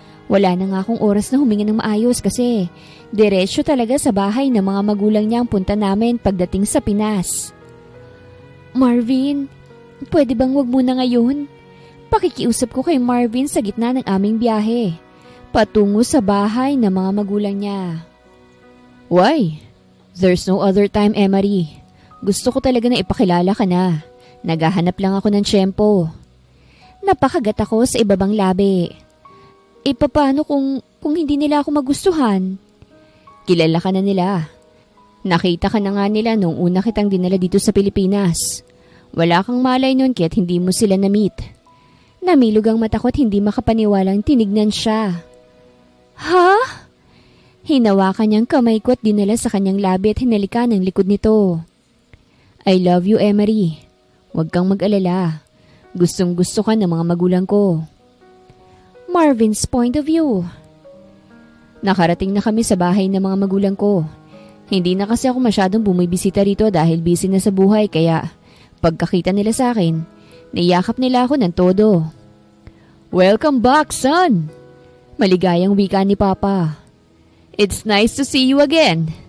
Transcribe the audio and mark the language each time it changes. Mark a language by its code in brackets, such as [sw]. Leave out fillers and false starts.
[tl] Wala na nga akong oras na huminga ng maayos kasi diretsyo talaga sa bahay ng mga magulang niya ang punta namin pagdating sa Pinas. Marvin, pwede bang wag muna ngayon? Pakikiusap ko kay Marvin sa gitna ng aming biyahe, patungo sa bahay ng mga magulang niya. [en] Why? There's no other time, Emery. [tl] Gusto ko talaga na ipakilala ka na. Naghahanap lang ako ng tiyempo. Napakagat ako sa ibabang labi. Paano kung hindi nila ako magustuhan? Kilala ka na nila. Nakita ka na nga nila nung una kitang dinala dito sa Pilipinas. Wala kang malay nun kaya't hindi mo sila na-meet. Namilog ang mata ko't hindi makapaniwalang tinignan siya. Ha? Hinawakan niyang kamay ko't dinala sa kanyang labi at hinalikan ang likod nito. [en] I love you, Emery. [tl] Huwag kang mag-alala. Gustong gusto ka ng mga magulang ko. Marvin's [en] point of view. [tl] Nakarating na kami sa bahay ng mga magulang ko. Hindi na kasi ako masyadong bumibisita rito dahil busy na sa buhay kaya pagkakita nila sa akin, niyakap nila ako ng todo. [en] Welcome back, son! [tl] Maligayang wika ni Papa. [en] It's nice to see you again.